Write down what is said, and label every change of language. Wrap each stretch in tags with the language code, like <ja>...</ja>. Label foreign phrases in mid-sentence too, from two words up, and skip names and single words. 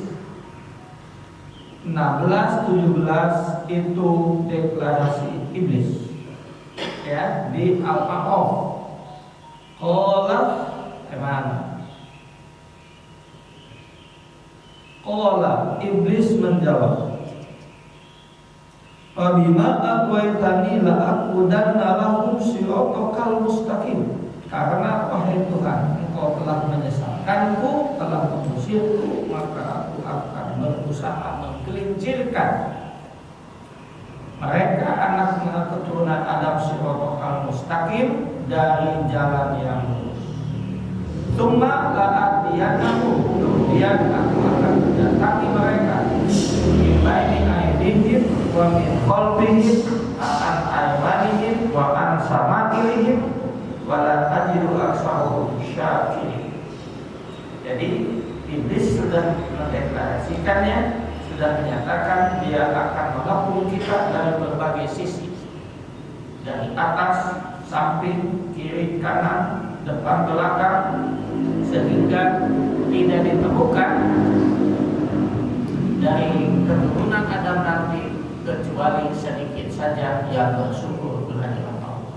<id>16, 17 itu deklarasi iblis. Ya, di Al-A'raf.</id> <ar>قال قال</ar> <id>iblis menjawab,</id> <ar>فبما أغويتني لأقعدن لهم صراطك المستقيم.</ar> <id>Karena wahai Tuhan, Engkau telah menyesatkanku, telah mengusirku, maka aku akan berusaha menggelincirkan mereka anak keturunan Adam</id> <ar>صراطك المستقيم</ar> <id>dari jalan yang lurus.</id> <ar>ثم لآتينهم,</ar> <id>kemudian aku akan mendatangi mereka</id> <ar>من بين أيديهم ومن خلفهم عن أيمانهم وعن شمائلهم ولا تجد أكثرهم شاكرين.</ar> <id>Jadi iblis sudah mendeklarasikannya, sudah menyatakan dia akan mengepung kita dari berbagai sisi, dari atas, samping, kiri, kanan, depan, belakang, sehingga tidak ditemukan dari keturunan Adam nanti kecuali sedikit saja yang bersyukur kehadiran Allah.</id>